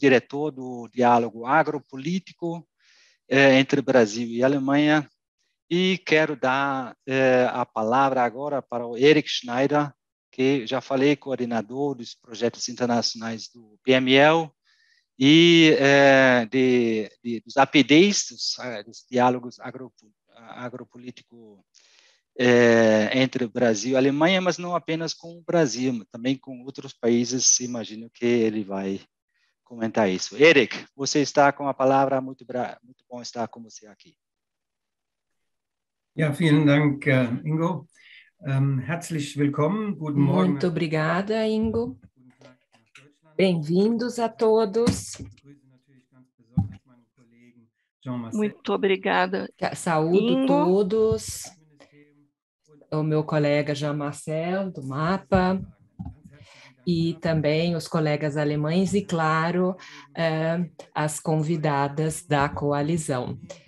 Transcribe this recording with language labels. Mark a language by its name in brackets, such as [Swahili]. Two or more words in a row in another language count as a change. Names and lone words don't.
[Portuguese] diretor do Diálogo Agropolítico entre Brasil e Alemanha, e quero dar a palavra agora para o Eric Schneider, que já falei, coordenador dos projetos internacionais do PML e dos APDs, dos diálogos agropolíticos entre Brasil e Alemanha, mas não apenas com o Brasil, também com outros países. Imagino que ele vai comentar isso. Eric, você está com a palavra, muito bom estar com você aqui. [German] Ja, vielen Dank, Ingo. Herzlich willkommen. Guten Morgen. [Portuguese] Muito obrigada, Ingo. Bem-vindos a todos. Muito obrigada. Saúdo Ingo. Todos. O meu colega Jean Marcel, do MAPA, e também os colegas alemães e, claro, as convidadas da coalizão.